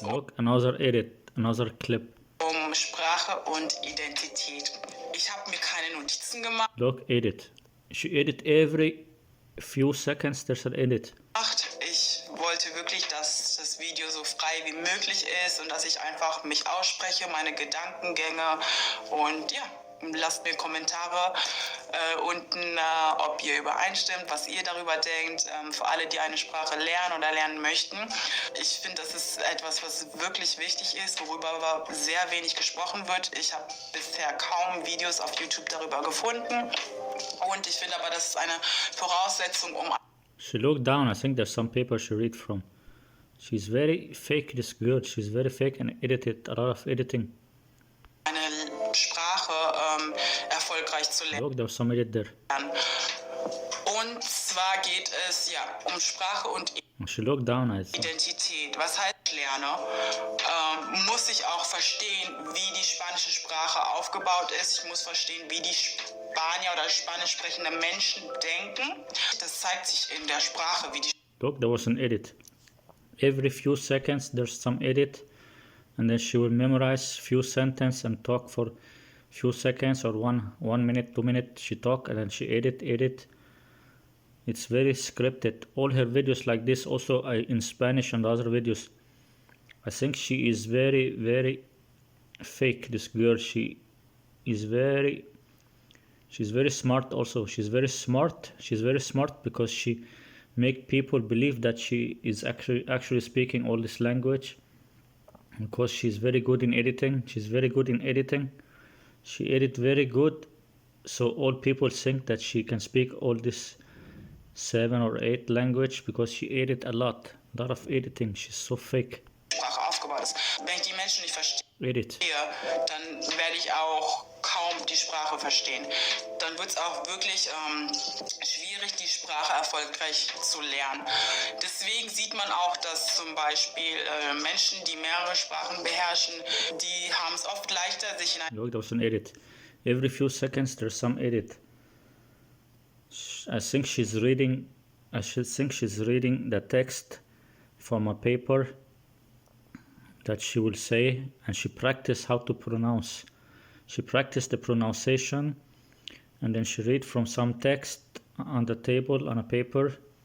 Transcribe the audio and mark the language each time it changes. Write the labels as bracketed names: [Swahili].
[English] Look, another edit, another clip. [German] um Sprache und Identität. Ich habe mir keine Notizen gemacht. [English] Look, edit. She edit every few seconds, there's an edit. [German] Ich wollte wirklich, dass das Video so frei wie möglich ist und dass ich einfach mich ausspreche, meine Gedankengänge und ja, lasst mir Kommentare unten, ob ihr übereinstimmt, was ihr darüber denkt, für alle, die eine Sprache lernen oder lernen möchten. Ich finde, das ist etwas, was wirklich wichtig ist, worüber aber sehr wenig gesprochen wird. Ich habe bisher kaum Videos auf YouTube darüber gefunden und ich finde aber, das ist eine Voraussetzung, um [English] She looked down, I think there's some paper she read from. She's very fake, this girl. She's very fake and edited, a lot of editing. [German] eine Sprache erfolgreich zu lernen. [English] Look, there's some edit there. [German] Und zwar geht es ja um Sprache und [English] She looked down, I think. [German] Identität. Was heißt ich lerne? Muss ich auch verstehen, wie die spanische Sprache aufgebaut ist. Ich muss verstehen, wie die Spanier oder Spanisch sprechende Menschen denken. Das zeigt sich in der Sprache, wie die [English] Look, there was an edit. Every few seconds there's some edit, and then she will memorize few sentences and talk for few seconds or one minute, 2 minutes. She talk and then she edit. It's very scripted. All her videos like this, also in Spanish and other videos. I think she is very, very fake. This girl, she's very smart. Also, she's very smart. She's very smart because she make people believe that she is actually speaking all this language. Because she's very good in editing. She's very good in editing. She edit very good, so all people think that she can speak all this 7 or 8 language because she edit a lot of editing. She's so fake. [German] Sprache aufgebaut ist. Wenn ich die Menschen nicht verstehe, [English] Edit. [German] dann werde ich auch kaum die Sprache verstehen. Dann wird es auch wirklich schwierig, die Sprache erfolgreich zu lernen. Deswegen sieht man auch, dass zum Beispiel Menschen, die mehrere Sprachen beherrschen, die haben es oft leichter, sich in ein [English] Look, there was an edit. Every few seconds there's some edit. I think she's reading the text from a paper that she will say, and she practice how to pronounce. She practiced the pronunciation, and then she read from some text on the table on a paper.